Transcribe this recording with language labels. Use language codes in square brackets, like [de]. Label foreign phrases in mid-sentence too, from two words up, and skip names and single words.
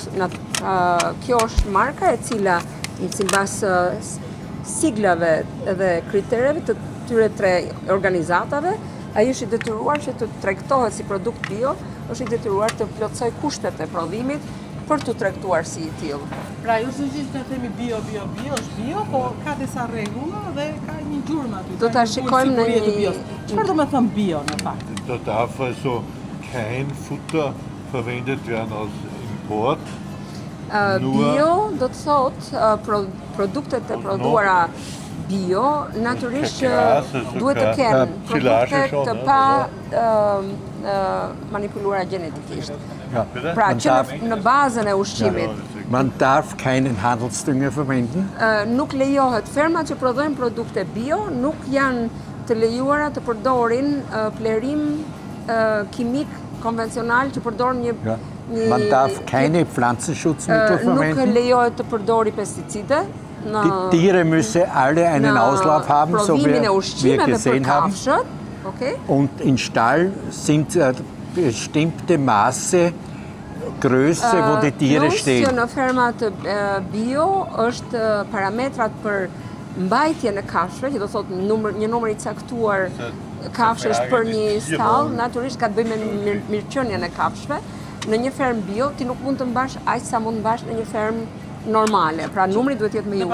[sq] Kjo është marka e cila sipas siglave dhe kritereve të tyre tre organizatave, ai është i detyruar që të tregtohet si produkt bio, është i detyruar të plotësoj kushtet e prodhimit për të tregtuar si i tillë. Pra, ju së gjithë të themi bio, është bio, po ka disa rregulla dhe ka një gjurmë aty. Do ta shikojmë në një. Çfarë do të thënë bio në fakt? [de] Da darf also kein Futter verwendet werden aus Import. [sq] Bio do të thotë produktet e prodhuara bio, natyrisht që duhet të kenë produkte të pa manipuluara genetikisht. Pra që në bazën e ushqimit. [de] Man darf keinen Handelsdünger verwenden. [sq] Nuk lejohet, fermat që prodhojnë produkte bio nuk janë të lejuara të përdorin plerim kimik konvencional që përdorin një [de] Man darf keine Pflanzenschutzmittel [sq] nuk [de] verwenden. [sq] lejohet të përdori pesticide. [de] Die Tiere müssen alle einen Auslauf haben, so wie [sq] provimin e [de] wir [sq] ushqimeve për [de] gesehen haben. [sq] kafshët, okay? [de] Und in Stall sind bestimmte Maße, Größe, wo die Tiere [sq] Plus që [de] stehen. [sq] në fermat bio është parametrat për mbajtjen e kafshëve, që do thotë një numër i caktuar kafshësh për një stall, natyrisht ka të bëjë me mirëqenien e kafshëve. Në një ferm bio ti nuk mund të mbash aq sa mund mbash në një ferm normale, pra numri duhet jetë më i